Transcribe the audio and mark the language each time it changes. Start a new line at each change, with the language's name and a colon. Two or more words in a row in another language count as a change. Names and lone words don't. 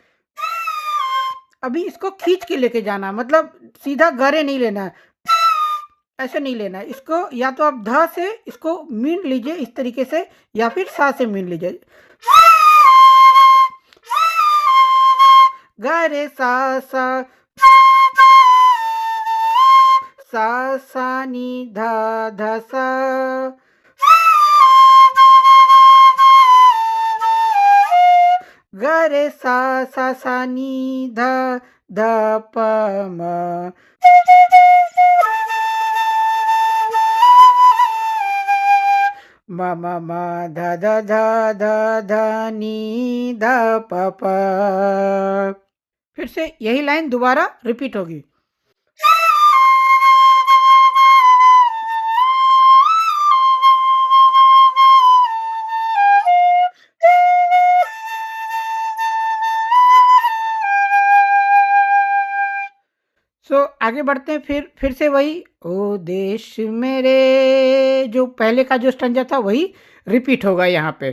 Hindi: अभी इसको खींच के लेके जाना, मतलब सीधा ग रे नहीं लेना है, ऐसे नहीं लेना है। इसको या तो आप ध से इसको मीन लीजिए इस तरीके से, या फिर सा से मीन लीजिए। ग रे सा सा सा सा नी ध ध सा। ग रे सा सा सा नी ध ध प म। म म म ध ध ध ध ध नी ध प प। फिर से यही लाइन दोबारा रिपीट होगी। सो आगे बढ़ते हैं, फिर से वही, ओ देश मेरे, जो पहले का जो स्टैन्ज़ा था वही रिपीट होगा यहाँ पे।